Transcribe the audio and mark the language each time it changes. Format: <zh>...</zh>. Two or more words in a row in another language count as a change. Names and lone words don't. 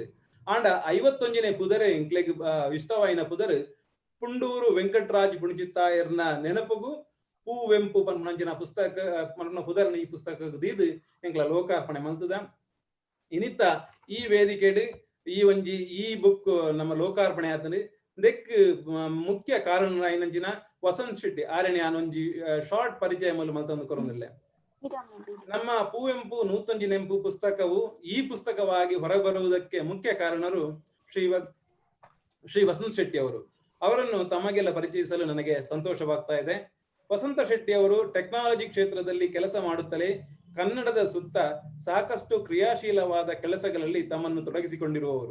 <tcy>ಆಂಡ 51ನೇ ಪುದರೆ ಎಂಕ್ಲೆಗ್ ಇಷ್ಟವಾಯಿನ ಪುದರ್ ಪುಂಡೂರು ವೆಂಕಟರಾಜ್ ಪುಣಚಿತ್ತಾಯರ್ನ ನೆನಪುಗು ಕುವೆಂಪು ಪನ್ಪುನಂಚಿನ ಪುಸ್ತಕ ಪನ್ಪುನ ಪುದರ್ನ ಈ ಪುಸ್ತಕ ದೀದು ಎಂಕ್ಲ ಲೋಕಾರ್ಪಣೆ ಮಲ್ತದ. ಇನಿತ್ತ ಈ ವೇದಿಕೆಡ್ ಈ ಬುಕ್ ನಮ್ಮ ಲೋಕಾರ್ಪಣೆ ಆತಂದ್ರೆ ಇದಕ್ಕೆ ಮುಖ್ಯ ಕಾರಣ ಏನಂಚಿನ ವಸಂತ್ ಶೆಟ್ಟಿ ಆರಣೆ ಒಂಜಿ ಶಾರ್ಟ್ ಪರಿಚಯ ಮೂಲ ಮಲ್ತಂದು ಕೊರೊಂದಿಲ್ಲ.</tcy> <kn>ನಮ್ಮ ಕುವೆಂಪು ನೂತೊಂಜಿ ನೆಂಪು ಪುಸ್ತಕವು ಈ ಪುಸ್ತಕವಾಗಿ ಹೊರಬರುವುದಕ್ಕೆ ಮುಖ್ಯ ಕಾರಣರು ಶ್ರೀ ವಸಂತ್ ಶೆಟ್ಟಿ ಅವರು. ಅವರನ್ನು ತಮಗೆಲ್ಲ ಪರಿಚಯಿಸಲು ನನಗೆ ಸಂತೋಷವಾಗ್ತಾ ಇದೆ. ವಸಂತ ಶೆಟ್ಟಿ ಅವರು ಟೆಕ್ನಾಲಜಿ ಕ್ಷೇತ್ರದಲ್ಲಿ ಕೆಲಸ ಮಾಡುತ್ತಲೇ ಕನ್ನಡದ ಸುತ್ತ ಸಾಕಷ್ಟು ಕ್ರಿಯಾಶೀಲವಾದ ಕೆಲಸಗಳಲ್ಲಿ ತಮ್ಮನ್ನು ತೊಡಗಿಸಿಕೊಂಡಿರುವವರು.</kn>